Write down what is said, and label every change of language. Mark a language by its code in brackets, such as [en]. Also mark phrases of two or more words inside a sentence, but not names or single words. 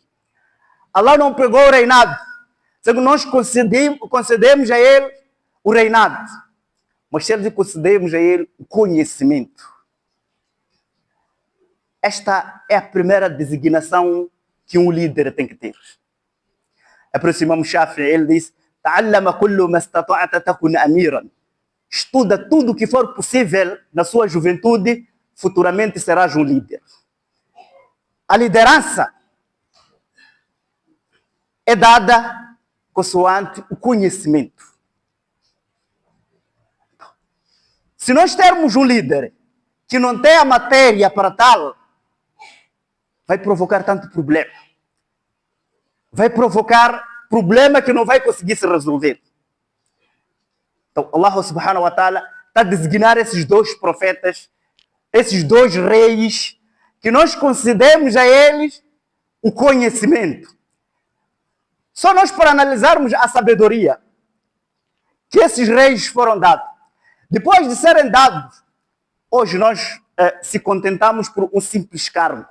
[pt] Allah não pegou o reinado, sendo que nós concedemos a ele o reinado, mas se eles concedemos a ele o conhecimento. Esta é a primeira designação que um líder tem que ter. É por isso que Imam Shafi'i, ele diz, [ar] تعلم كل ما استطعت تكن أميرا. [pt] Estuda tudo o que for possível na sua juventude, futuramente serás um líder. A liderança é dada consoante o conhecimento. Se nós termos um líder que não tem a matéria para tal, vai provocar tanto problema. Vai provocar problema que não vai conseguir se resolver. Então, [ar] الله سبحانه وتعالى [pt] está a designar esses dois profetas, esses dois reis, que nós concedemos a eles o conhecimento. Só nós para analisarmos a sabedoria que esses reis foram dados. Depois de serem dados, hoje nós se contentamos por um simples cargo.